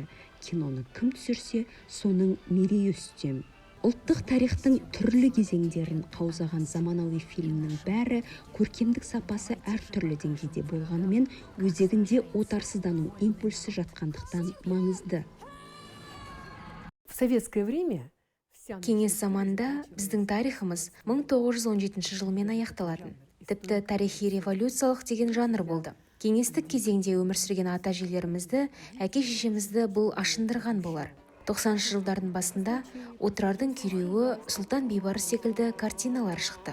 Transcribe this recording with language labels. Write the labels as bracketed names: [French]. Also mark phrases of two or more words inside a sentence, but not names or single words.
[Kazakh] Киноны кім түсірсе, соның мерейі үстем. Ұлттық тарихтың түрлі кезеңдерін қаузаған заманауи фильмнің бәрі көркемдік сапасы әртүрлі деңгейде болғанымен, өзегінде отарсыздану импульсі жатқандықтан маңызды. [Russian] В советское время [Kazakh] Кеңес заманында біздің тарихымыз 1917 жылмен аяқталатын. Тіпті тарихи революциялық деген жанр болды. Кеңестік кезеңде өмір сүрген ата-әжелерімізді, әке-шешемізді бұл ашындырған болар. 90 жылдардың басында Отырардың күйреуі, Сұлтан Бейбарыс секілді картиналар шықты.